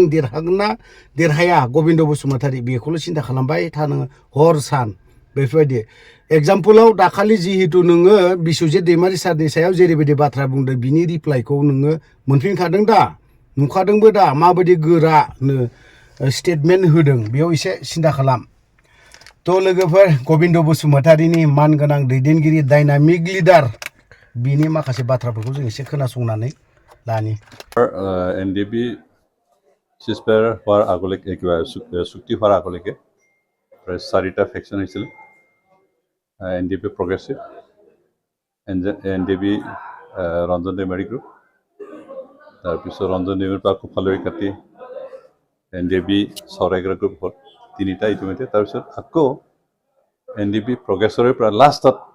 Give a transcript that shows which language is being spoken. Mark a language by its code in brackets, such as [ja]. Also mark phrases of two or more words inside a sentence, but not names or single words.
[brx] देरहागोन ना देरहाया गबिन्द बसुमतारी बेखौल' सिन्था खालामबाय था नोङो हर सान बेफोरबायदि एग्जाम्पलाव दाखालि जिहेतु नोङो बिश्वजित दैमारि सारनि सायाव जेरैबायदि बाथ्रा बुंदों बिनि रिप्लाइखौ नोङो मोनफिनखादों दा नुखादोंबो दा माबायदि गोरानो स्टेटमेन्ट होदों बेयाव एसे सिन्था खालाम थ' लोगोफोर गबिन्द बसुमतारीनि मानगोनां दैदेनगिरि डायनामिक लिडार बिनि माखासे बाथ्राफोरखौ जों एसे खोनासंनानै लानि [as] NDB सिजफायार হোৱাৰ আগলৈকে কিবা চুক্তি হোৱাৰ আগলৈকে প্ৰায় 4টা ফেকশ্যন হৈছিল NDB প্ৰগ্ৰেছিভ NDB ৰঞ্জন ডেমাৰী গ্ৰুপ তাৰপিছত ৰঞ্জন ডেমাৰীৰ পৰা কোফালৈ কাটি NDB চৰাইগ্ৰা গ্ৰুপ হ'ল 3টা ইতিমধ্যে তাৰপিছত আকৌ NDB প্ৰগ্ৰেছৰে পৰা লাষ্টত